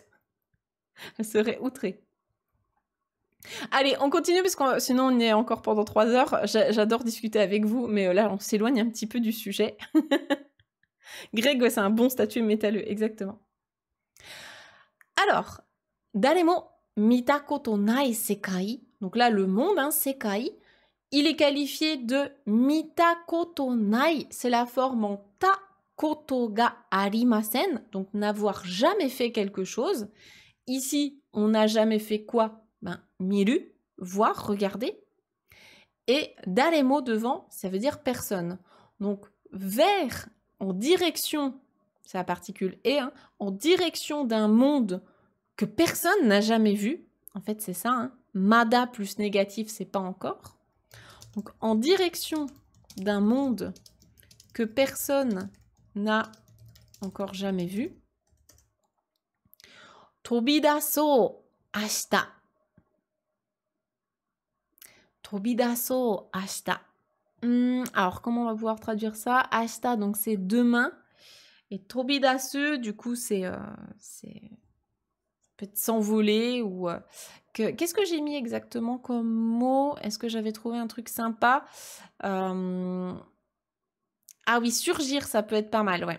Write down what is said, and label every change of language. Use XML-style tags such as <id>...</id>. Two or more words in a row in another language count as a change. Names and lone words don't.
<fr>Elle serait outrée. Allez, on continue parce que sinon on y est encore pendant 3 heures. J'adore discuter avec vous, mais là on s'éloigne un petit peu du sujet. Greg, ouais, c'est un bon statut métalleux, exactement. Alors,</fr> <ja>誰も見たことない世界.</ja> <fr>Donc là, le monde, hein, sekai, il est qualifié de</fr> <ja>見たことない.</ja> <fr>C'est la forme en</fr> <ja>たことがありません,</ja> <fr>donc n'avoir jamais fait quelque chose. Ici, on n'a jamais fait quoi? Miru, voir, regarder. Et daremo devant, ça veut dire personne. Donc, vers, en direction, c'est la particule et, hein, en direction d'un monde que personne n'a jamais vu. En fait, c'est ça, hein. Mada plus négatif, c'est pas encore. Donc, en direction d'un monde que personne n'a encore jamais vu.</fr> <ja>飛び出そ明日. 飛び出そ明日.</ja> <fr>Alors, comment on va pouvoir traduire ça? Ashita, donc c'est demain. Et tobidasu, du coup, c'est peut-être s'envoler ou... Qu'est-ce que j'ai mis exactement comme mot? Est-ce que j'avais trouvé un truc sympa? Ah oui, surgir, ça peut être pas mal, ouais.</fr>